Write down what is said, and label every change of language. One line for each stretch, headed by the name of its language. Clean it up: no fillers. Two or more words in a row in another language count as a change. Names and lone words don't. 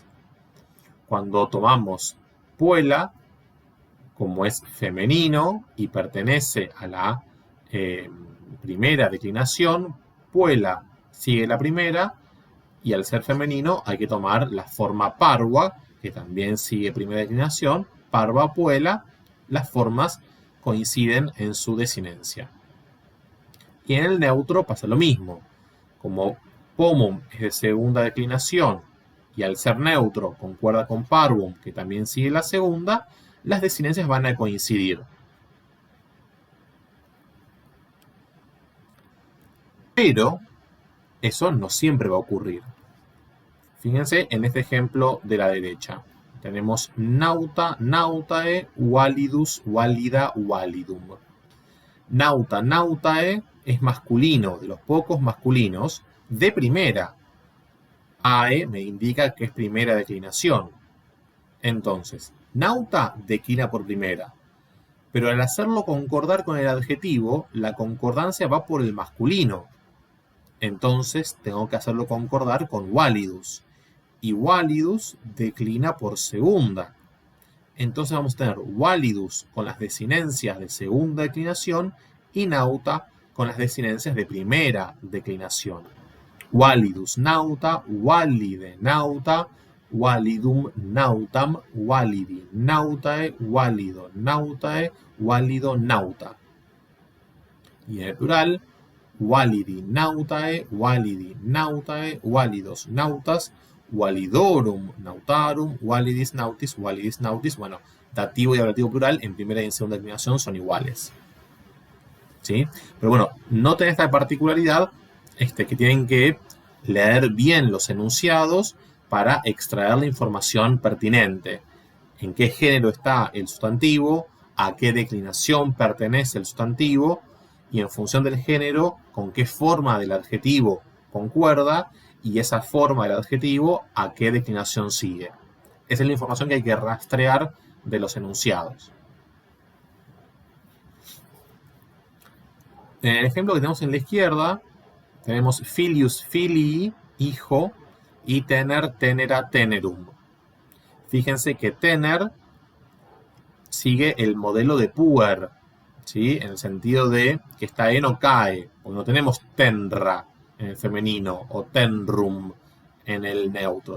Spanish: Cuando tomamos puella, como es femenino y pertenece a la primera declinación, puella sigue la primera, y al ser femenino hay que tomar la forma parva, que también sigue primera declinación,
Latin: parva, puella,
Spanish: las formas coinciden en su desinencia. Y en el neutro pasa lo mismo. Como pomum es de segunda declinación y al ser neutro concuerda con parvum, que también sigue la segunda, las desinencias van a coincidir. Pero eso no siempre va a ocurrir. Fíjense en este ejemplo de la derecha.
Latin: Tenemos nauta, nautae, validus, valida, validum. Nauta, nautae
Spanish: es masculino, de los pocos masculinos, de primera. Ae me indica que es primera declinación. Entonces, nauta declina por primera. Pero al hacerlo concordar con el adjetivo, la concordancia va por el masculino. Entonces tengo que hacerlo concordar con validus. Y validus declina por segunda. Entonces vamos a tener validus con las desinencias de segunda declinación y nauta con las desinencias de primera declinación.
Latin: Validus nauta, valide nauta, validum nautam, validi nautae, valido nautae, valido nauta.
Spanish: Y en el plural,
Latin: validi nautae, validos nautas, validorum nautarum, validis nautis.
Spanish: Bueno, dativo y ablativo plural en primera y en segunda declinación son iguales. ¿Sí? Pero bueno, noten esta particularidad que tienen que leer bien los enunciados para extraer la información pertinente. En qué género está el sustantivo, a qué declinación pertenece el sustantivo, y en función del género, con qué forma del adjetivo concuerda, y esa forma del adjetivo, a qué declinación sigue. Esa es la información que hay que rastrear de los enunciados. En el ejemplo que tenemos en la izquierda, tenemos
Latin: filius, filii,
Spanish: hijo, y
Latin: tener, tenera, tenerum.
Spanish: Fíjense que tener sigue el modelo de puer, ¿sí? En el sentido de que esta E no cae, porque no tenemos tenra en el femenino o tenrum en el neutro.